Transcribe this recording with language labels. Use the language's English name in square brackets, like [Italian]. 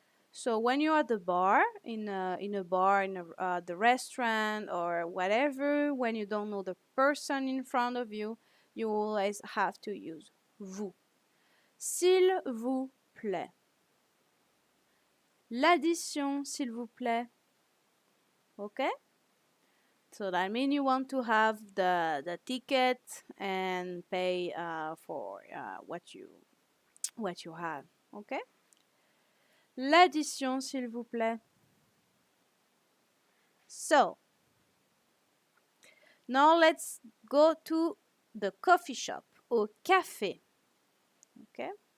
[English] So when you're at the bar, in the restaurant or whatever, when you don't know the person in front of you, you always have to use vous. [French] S'il vous plaît. L'addition, s'il vous plaît. [English] Okay? So that means you want to have the ticket and pay for what you have. Okay? [French] L'addition, s'il vous plaît. [English] So, now let's go to the coffee shop, [French] au café. [English] Okay?